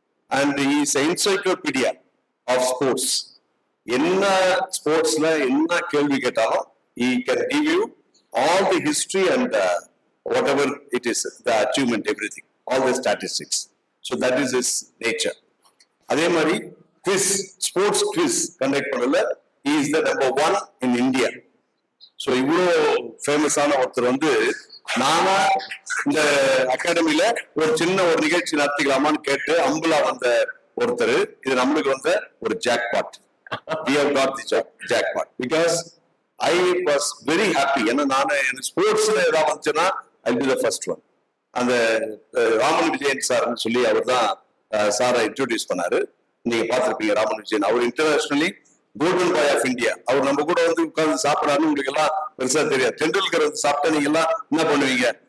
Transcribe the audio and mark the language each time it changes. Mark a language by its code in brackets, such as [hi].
[en] And he is an encyclopedia of sports. [ta] என்ன ஸ்போர்ட்ஸ்ல என்ன கேள்வி கேட்டாலும் [en] he can give you all the history and whatever it is, the achievement, everything, all the statistics. So that is his nature. [ta] அதே மாதிரி quiz, sports quiz conduct பண்ணல [en] he is the number 1 in India. [ta] So இவ்வளோ ஃபேமஸான ஒருத்தர் வந்து நானா இந்த அகாடமியில ஒரு சின்ன ஒரு நிகழ்ச்சி நடத்திக்கலாமான்னு கேட்டு அம்புலா வந்த ஒருத்தர். இது நம்மளுக்கு வந்த ஒரு jackpot. [en] We have got the jackpot because I was very happy. [ta] ஏன்னா நான் ஸ்போர்ட்ஸ்ல ஏதாவது வந்துச்சுன்னா [en] I'll be the first one. [ta] அந்த ராமன் விஜயன் சார்ன்னு சொல்லி அவர் தான் சாரை இன்ட்ரோடியூஸ் பண்ணாரு. நீங்க பார்த்திருப்பீங்க ராமன் விஜயன். அவர் internationally golden bye of India. அவர் நம்ம கூட வந்து உட்கார்ந்து சாப்பிடாருன்னு உங்களுக்கு எல்லாம் பெருசா தெரியாது. டெண்டுல்கர் வந்து சாப்பிட்டா நீங்க எல்லாம் என்ன பண்ணுவீங்க?